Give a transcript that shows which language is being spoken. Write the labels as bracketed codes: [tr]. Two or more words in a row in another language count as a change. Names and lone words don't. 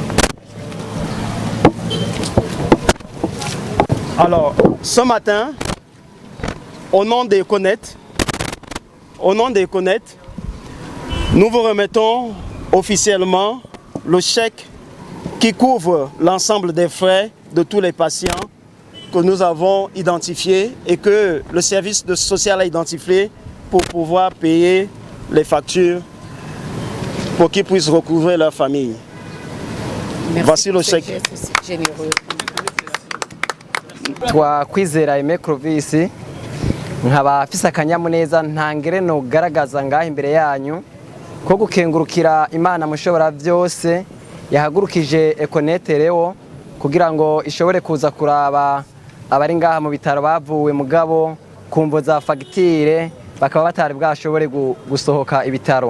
[fr] Alors, ce matin, au nom d'Econet, nous vous remettons officiellement le chèque qui couvre l'ensemble des frais de tous les patients que nous avons identifiés et que le service social a identifié pour pouvoir payer les factures pour qu'ils puissent recouvrer leur famille. Merci. Voici le chèque. Généreux. [rn] Twakwizera Aime Clovis nkaba afise akanyamuneza ntangere no garagaza ngaho imbere yanyu ko gukengurukira Imana mushobora byose yahagurukije Econet rero kugira ngo ishobore kuza kuraba abari ngaha mu bitaro bavuwe mugabo kumvo za fagitire bakaba batari bwashobore gusohoka ibitaro.